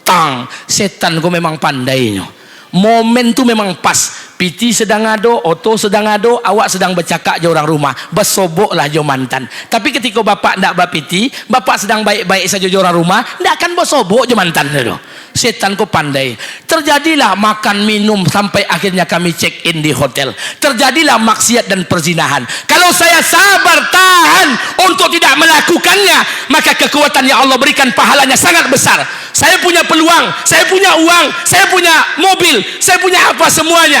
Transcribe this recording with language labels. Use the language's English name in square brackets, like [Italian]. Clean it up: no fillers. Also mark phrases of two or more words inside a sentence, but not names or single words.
[Minangkabau] Tang, setan ko memang pandainya. Momen tu memang pas. Piti sedang ado, Oto sedang ado, awak sedang bercakap je orang rumah. Bersobok lah jo mantan. Tapi ketika bapak ndak bapiti, bapak sedang baik-baik saja jo orang rumah, ndak akan bersobok jo mantan tu. Setan ko pandai. [Indonesian] Terjadilah makan minum sampai akhirnya kami [English] check in [Indonesian] di hotel. Terjadilah maksiat dan perzinahan. Kalau saya sabar tahan untuk tidak melakukannya, maka kekuatan yang Allah berikan pahalanya sangat besar. Saya punya peluang, saya punya uang, saya punya mobil, saya punya apa semuanya.